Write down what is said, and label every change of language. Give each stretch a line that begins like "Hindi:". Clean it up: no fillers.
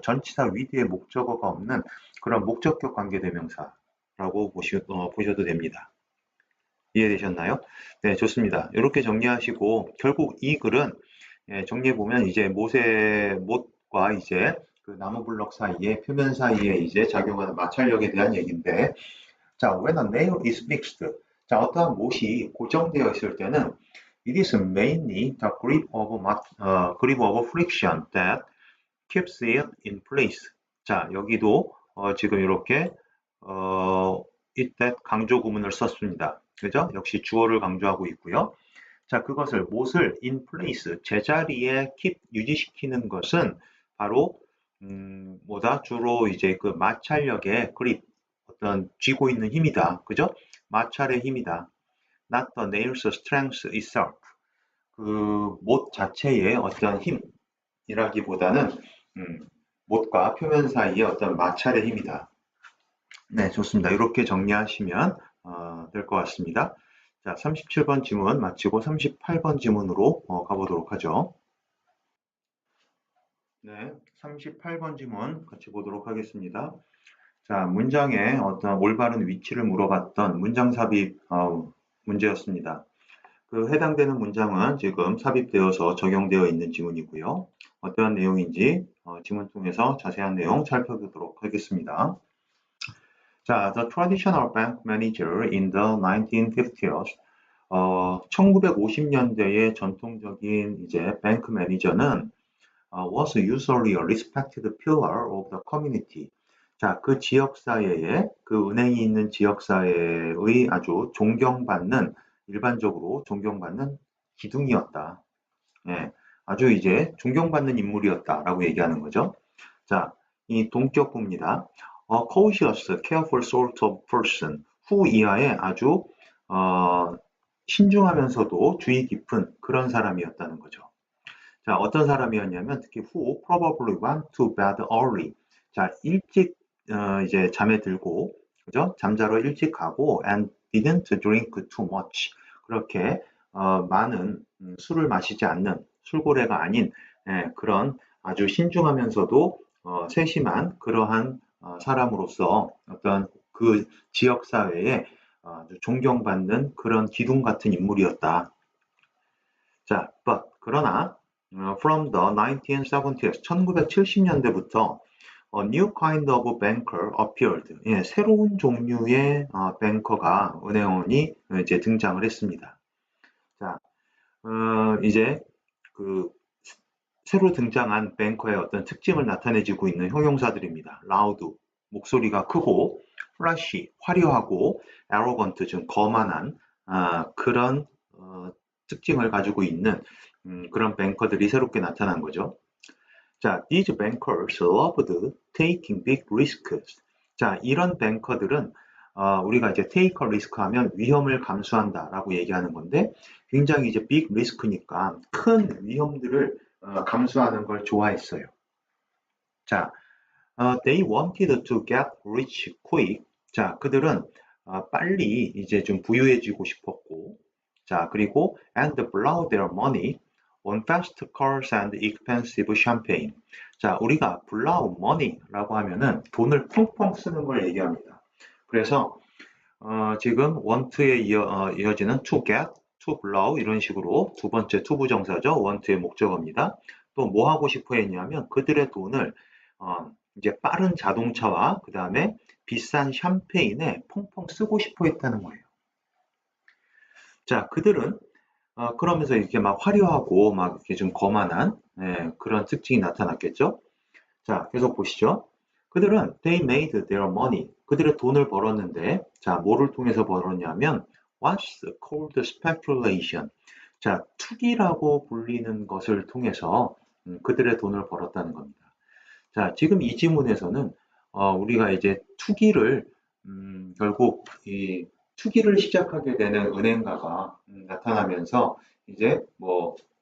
Korean: 전치사 with의 목적어가 없는 그런 목적격 관계대명사라고 보셔도 됩니다. 이해되셨나요? 네, 좋습니다. 이렇게 정리하시고 결국 이 글은 정리해 보면 이제 못과 이제 그 나무 블럭 사이에 표면 사이에 이제 작용하는 마찰력에 대한 얘기인데, 자,
English: when a nail is fixed.
Korean: 자, 어떠한 못이 고정되어 있을 때는
English: it is mainly the grip of friction that keeps it in place.
Korean: 자, 여기도 지금 이렇게 it that 강조 구문을 썼습니다. 그죠? 역시 주어를 강조하고 있고요. 자, 못을 in place, 제자리에 keep, 유지시키는 것은 바로 주로 이제 그 마찰력의 그립, 어떤 쥐고 있는 힘이다. 그죠? 마찰의 힘이다.
English: Not the nail's strength itself.
Korean: 그 못 자체의 어떤 힘이라기보다는 못과 표면 사이의 어떤 마찰의 힘이다. 네, 좋습니다. 이렇게 정리하시면 될 것 같습니다. 자, 37번 지문 마치고 38번 지문으로 가보도록 하죠. 네, 38번 지문 같이 보도록 하겠습니다. 자, 문장의 어떤 올바른 위치를 물어봤던 문장 삽입 문제였습니다. 그 해당되는 문장은 지금 삽입되어서 적용되어 있는 지문이고요. 어떠한 내용인지 지문 통해서 자세한 내용 살펴보도록 하겠습니다.
English: 자, the traditional bank manager in the 1950s.
Korean: 1950년대의 전통적인 이제 뱅크 매니저는
English: was usually a respected pillar of the community.
Korean: 자, 그 지역사회에, 그 은행이 있는 지역사회의 아주 일반적으로 존경받는 기둥이었다. 예, 아주 이제 존경받는 인물이었다라고 얘기하는 거죠. 자, 이 동격구입니다.
English: cautious, careful sort of person.
Korean: 후 이하의 아주 신중하면서도 주의 깊은 그런 사람이었다는 거죠. 자, 어떤 사람이었냐면 특히
English: who probably went to bed early.
Korean: 자, 일찍 이제 잠에 들고, 그죠? 잠자러 일찍 가고
English: and didn't drink too much.
Korean: 그렇게 많은 술을 마시지 않는 술고래가 아닌 그런 아주 신중하면서도 세심한 그러한 사람으로서 어떤 그 지역 사회에 아주 존경받는 그런 기둥 같은 인물이었다. 자, 그러나
English: from the 1970s,
Korean: 1970년대부터
English: a new kind of banker appeared.
Korean: 예, 새로운 종류의 뱅커가 은행원이 이제 등장을 했습니다. 자, 이제 그 새로 등장한 뱅커의 어떤 특징을 나타내주고 있는 형용사들입니다. loud, 목소리가 크고, flashy, 화려하고, arrogant, 좀 거만한 그런 특징을 가지고 있는 그런 뱅커들이 새롭게 나타난 거죠.
English: 자, these bankers loved taking big risks.
Korean: 자, 이런 뱅커들은 우리가 이제
English: take a risk
Korean: 하면 위험을 감수한다라고 얘기하는 건데 굉장히 이제 big risk니까 큰 위험들을 감수하는 걸 좋아했어요.
English: 자, they wanted to get rich quick.
Korean: 자, 그들은 빨리 이제 좀 부유해지고 싶었고, 자, 그리고
English: and blow their money on fast cars and expensive champagne.
Korean: 자, 우리가 blow money라고 하면은 돈을 펑펑 쓰는 걸 얘기합니다. 그래서 지금 want에 이어지는 to get, to blow 이런 식으로 두 번째 투부정사죠. want의 목적어입니다. 또 뭐 하고 싶어 했냐면 그들의 돈을 이제 빠른 자동차와 그 다음에 비싼 샴페인에 펑펑 쓰고 싶어 했다는 거예요. 자, 그들은 그러면서 이렇게 막 화려하고 막 이렇게 좀 거만한 그런 특징이 나타났겠죠. 자, 계속 보시죠. 그들은
English: they made their money.
Korean: 그들의 돈을 벌었는데, 자, 뭐를 통해서 벌었냐면
English: what's called speculation.
Korean: 자, 투기라고 불리는 것을 통해서 그들의 돈을 벌었다는 겁니다. 자, 지금 이 지문에서는 우리가 이제 투기를 결국 이 투기를 시작하게 되는 은행가가 나타나면서 이제 뭐